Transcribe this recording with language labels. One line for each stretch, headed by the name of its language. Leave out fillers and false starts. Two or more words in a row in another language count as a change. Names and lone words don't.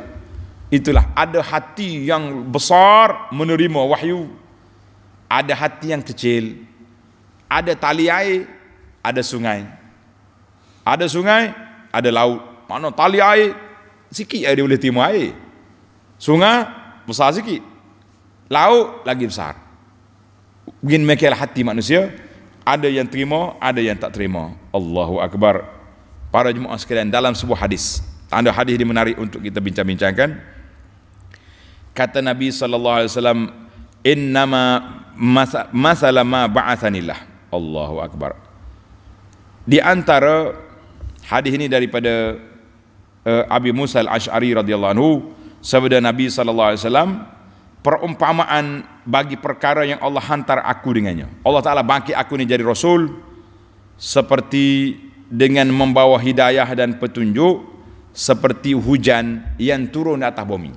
Malay: Itulah, ada hati yang besar menerima wahyu, ada hati yang kecil, ada tali air, ada sungai. Ada sungai, ada laut. Mana tali air sikit dia boleh terima air. Sungai besar sikit, laut lagi besar. Begini mekilah hati manusia, ada yang terima, ada yang tak terima.
Arabic: الله أكبر.
Malay: Para jemaah sekalian, dalam sebuah hadis, tanda hadis ini menarik untuk kita bincang-bincangkan. Kata Nabi SAW,
Arabic: إنما مثل ما بعثني الله. الله أكبر.
Malay: Di antara hadis ini daripada Abi Musa al-Ash'ari
Arabic: رضي الله عنه,
Malay: sabda Nabi SAW, perumpamaan bagi perkara yang Allah hantar aku dengannya. Allah Ta'ala bangkit aku ni jadi Rasul seperti dengan membawa hidayah dan petunjuk, seperti hujan yang turun di atas bumi.